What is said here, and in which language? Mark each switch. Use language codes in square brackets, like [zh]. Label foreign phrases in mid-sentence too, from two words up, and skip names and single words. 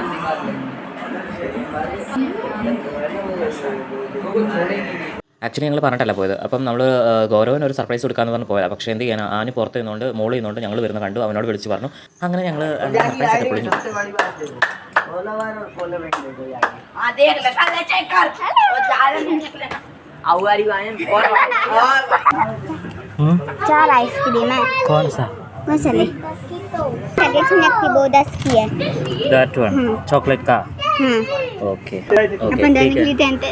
[ml] ആക്ച്വലി ഞങ്ങൾ പറഞ്ഞിട്ടല്ല പോയത്. അപ്പം നമ്മൾ ഗൗരവന് ഒരു സർപ്രൈസ് കൊടുക്കാമെന്ന് പറഞ്ഞ് പോയത്. പക്ഷേ എന്ത് ചെയ്യാൻ, ആന് പുറത്ത് നിന്നുകൊണ്ട് മോളിൽ നിന്നുകൊണ്ട് ഞങ്ങൾ വരുന്ന കണ്ടു. അവനോട് വിളിച്ച് പറഞ്ഞു. അങ്ങനെ ഞങ്ങൾ സർപ്രൈസ് ഒക്കെ പൊളിഞ്ഞു. [hi] चार आइसक्रीम है. कौन सा? वो चले वो 10 की है. [en] that one [hi] चॉकलेट का. ओके ओके ठीक है.